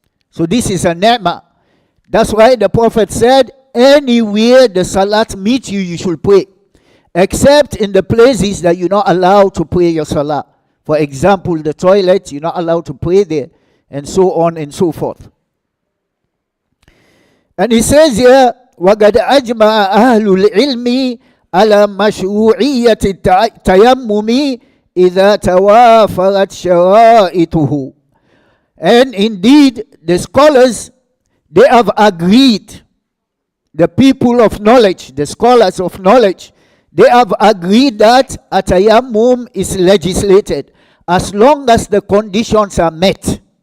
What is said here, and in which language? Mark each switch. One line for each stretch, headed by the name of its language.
English: So this is a ni'mah. That's why the Prophet said, anywhere the salat meets you, you should pray. Except in the places that you're not allowed to pray your salah. For example, the toilet, you're not allowed to pray there, and so on and so forth. And he says here,
Arabic: وَقَدْ أَجْمَعَ أَهْلُ الْعِلْمِ عَلَى مَشْرُوعِيَّةِ التَّيَمُّمِ إِذَا تَوَافَرَتْ شَرَائِطُهُ.
English: And indeed, the scholars, they have agreed, the people of knowledge, the scholars of knowledge, they have agreed that a tayammum is legislated as long as the conditions are met.